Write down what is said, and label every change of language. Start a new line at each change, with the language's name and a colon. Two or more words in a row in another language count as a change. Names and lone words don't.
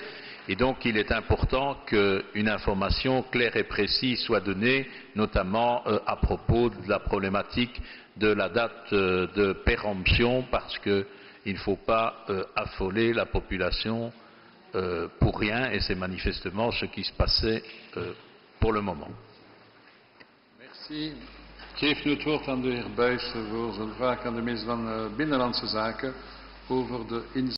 French: Et donc, il est important qu'une information claire et précise soit donnée, notamment à propos de la problématique de la date de péremption, parce qu'il ne faut pas affoler la population pour rien, et c'est manifestement ce qui se passait pour le moment. Merci.
Dutch: Ik geef nu het woord aan de heer Buijsen voor zijn vraag aan de minister van Binnenlandse Zaken over de